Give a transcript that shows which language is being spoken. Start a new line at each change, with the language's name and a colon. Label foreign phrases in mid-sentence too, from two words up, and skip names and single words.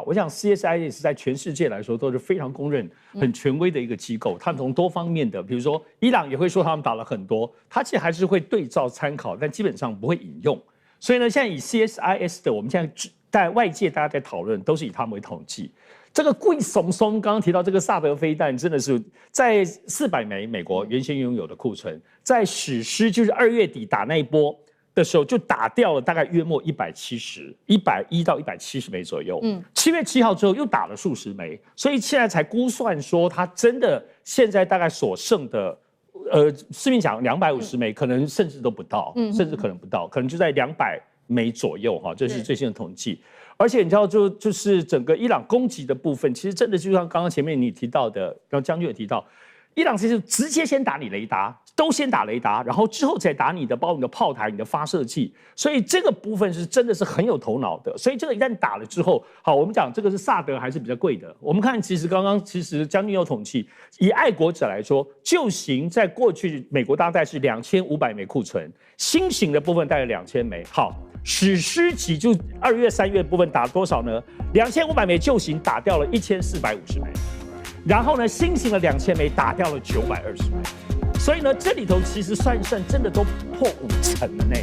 Chinese: 我想 CSIS 在全世界來說都是非常公認、很權威的一個機構。他們從多方面的，比如說伊朗也會說他們打了很多，他其實還是會對照參考，但基本上不會引用。所以呢，現在以 CSIS 的，我們現在在外界大家在討論，都是以他们為統計。這個貴松松剛剛提到這個薩德飛彈，真的是在400枚美國原先擁有的庫存，在史詩就是2月底打那一波的時候，就打掉了大概約莫170、110到170枚左右。7月7號之後又打了數十枚，所以現在才估算說，它真的現在大概所剩的，市面講250枚，可能甚至都不到，甚至可能不到，可能就在200枚左右哈，這是最新的統計。而且你知道，就是整個伊朗攻擊的部分，其實真的就像剛剛前面你提到的，然後將軍也提到，伊朗其實直接先打你雷達，都先打雷達，然後之後再打你的，包括你的炮台、你的發射器，所以這個部分是真的是很有頭腦的。所以這個一旦打了之後，好，我們講這個是薩德還是比較貴的。我們看，其實剛剛將軍有統計，以愛國者來說，舊型在過去美國大概是2500枚庫存，新型的部分大概2000枚。好。史詩級就2月、3月的部分打了多少呢？2500枚舊型打掉了1450枚，然後呢，新型的2000枚打掉了920枚，所以呢，這裡頭其實算一算，真的都破50%了呢。